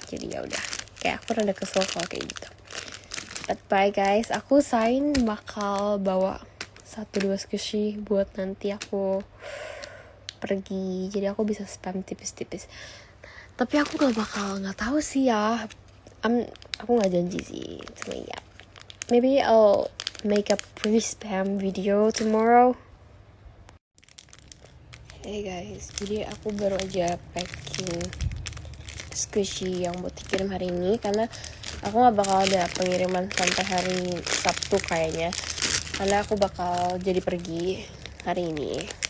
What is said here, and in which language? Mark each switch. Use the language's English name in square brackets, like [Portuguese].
[Indonesian] Jadi ya udah, kayak aku rada kesel kalau kayak gitu. [English] But bye guys, [Indonesian] aku sign bakal bawa 1-2 squishy buat nanti aku pergi, jadi aku bisa spam tipis-tipis. Tapi aku nggak tahu sih ya. Aku nggak janji sih, cuma ya. [English] Maybe I'll make a pre-spam video tomorrow. [Indonesian] Hey guys, jadi aku baru aja packing squishy yang buat dikirim hari ini karena aku nggak bakal ada pengiriman sampai hari Sabtu kayaknya, karena aku bakal jadi pergi hari ini.